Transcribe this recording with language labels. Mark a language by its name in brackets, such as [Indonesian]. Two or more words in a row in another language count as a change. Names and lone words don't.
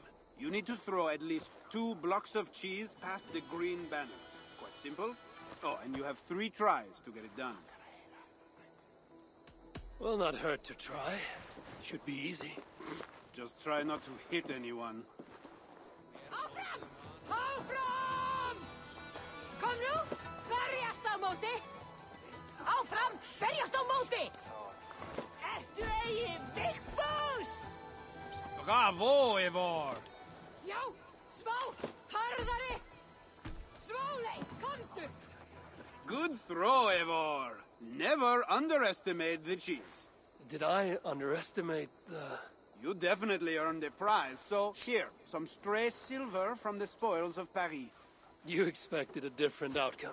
[English] You need to throw at least 2 blocks of cheese past the green banner. Quite simple. Oh, and you have 3 tries to get it done. Will not hurt to try. Should be easy. Just try not to hit anyone. [Icelandic] Áfram! Kom nú, berjast á móti! Áfram, berjast á móti! Ertu eigin Vigfús? Bravo, Eivor! Já, smá, harðari! Svólei, komdu! [English] Good throw, Eivor! Never underestimate the cheese. Did I underestimate the... You definitely earned a prize, so here, some stray silver from the spoils of Paris. You expected a different outcome.